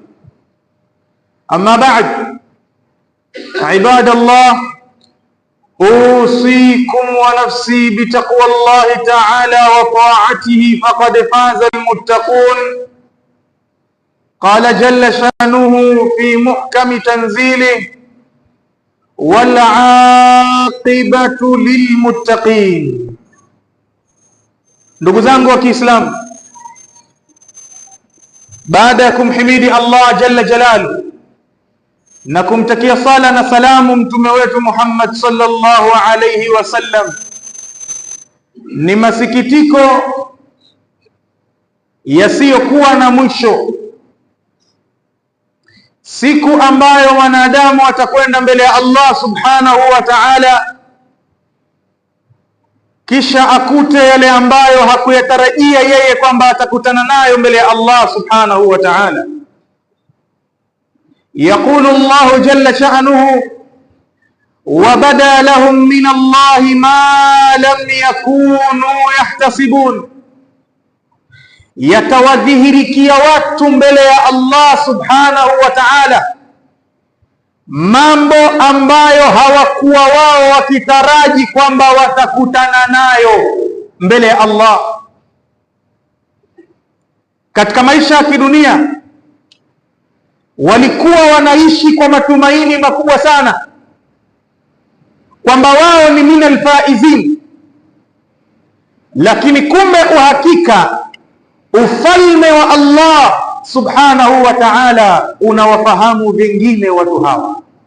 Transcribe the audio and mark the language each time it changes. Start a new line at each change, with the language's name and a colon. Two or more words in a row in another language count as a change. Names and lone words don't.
Arabic: أما بعد، عباد الله، أوصيكم ونفسي بتقوى الله تعالى وطاعته، فقد فاز المتقون. قال جل شأنه في محكم تنزيله: والعاقبة للمتقين.
Swahili: Ndugu zangu wa Kiislamu, baada ya kumhimidi Allah
Arabic: جل جلاله
Swahili: na kumtakia sala na salamu mtume wetu Muhammad
Arabic: صلى الله عليه وسلم,
Swahili: ni masikitiko yasiyokuwa na mwisho siku ambayo wanadamu watakwenda mbele ya Allah
Arabic: سبحانه وتعالى,
Swahili: kisha akute yale ambayo hakuyatarajia yeye kwamba atakutana nayo mbele ya Allah
Arabic: سبحانه وتعالى. يقول الله جل شأنه: وَبَدَا لَهُم مِّنَ اللَّهِ مَا لَمْ يَكُونُوا يَحْتَسِبُونَ.
Swahili: Yatawadhihirikia watu mbele ya Allah
Arabic: سبحانه وتعالى
Swahili: mambo ambayo hawakuwa wao wakitaraji kwamba watakutana nayo mbele ya Allah. Katika maisha ya kidunia walikuwa wanaishi kwa matumaini makubwa sana kwamba wao ni
Arabic: من الفائزين,
Swahili: lakini kumbe uhakika ufalme wa Allah
Arabic: سبحانه وتعالى
Swahili: unawafahamu vingine watu hawa.